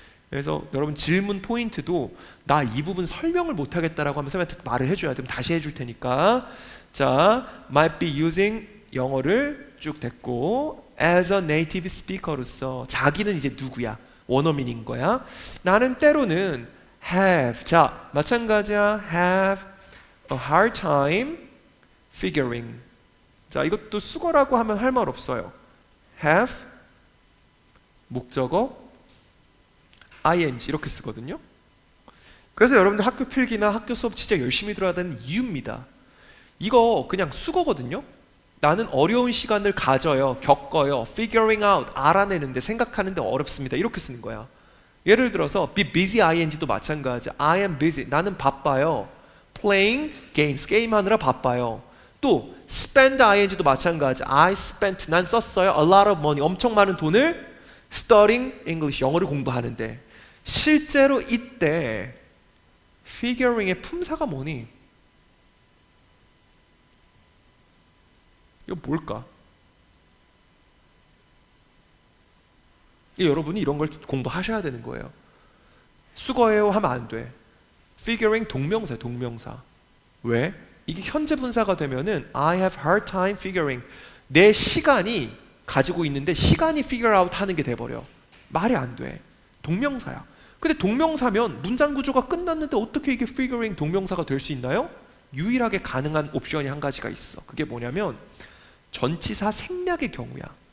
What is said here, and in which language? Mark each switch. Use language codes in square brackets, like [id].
[ko] 그래서 여러분 질문 포인트도 나 이 부분 설명을 못하겠다라고 하면 선생님한테 말을 해줘야 돼. 다시 해줄 테니까. 자, [en] might be using [ko] 영어를 쭉 됐고 [en] as a native speaker [ko] 로서 자기는 이제 누구야? 원어민인 거야. 나는 때로는 have. 자, 마찬가지야. [en] have a hard time figuring. [ko] 자, 이것도 수거라고 하면 할 말 없어요. have 목적어 ing 이렇게 쓰거든요. 그래서 여러분들 학교 필기나 학교 수업 진짜 열심히 들어야 되는 이유입니다. 이거 그냥 수거거든요. 나는 어려운 시간을 가져요, 겪어요, [en] figuring out, [ko] 알아내는데, 생각하는데 어렵습니다. 이렇게 쓰는 거야. 예를 들어서 [en] be busy ing [ko] 도 마찬가지. [en] I am busy. [ko] 나는 바빠요. [en] playing games. [ko] 게임하느라 바빠요. 또 spend ing도 마찬가지. [en] I spent. [ko] 난 썼어요. [en] a lot of money. [ko] 엄청 많은 돈을 [en] studying English. [ko] 영어를 공부하는데. 실제로 이때 figuring의 품사가 뭐니? 이거 뭘까? 여러분이 이런 걸 공부하셔야 되는 거예요. 수거해요 하면 안 돼. figuring 동명사야, 동명사. 왜? 이게 현재 분사가 되면은 [en] I have hard time figuring. [ko] 내 시간이 가지고 있는데 시간이 figure out 하는 게 돼버려. 말이 안 돼. 동명사야. 근데 동명사면 문장 구조가 끝났는데 어떻게 이게 figuring 동명사가 될 수 있나요? 유일하게 가능한 옵션이 한 가지가 있어. 그게 뭐냐면 전치사 생략의 경우야.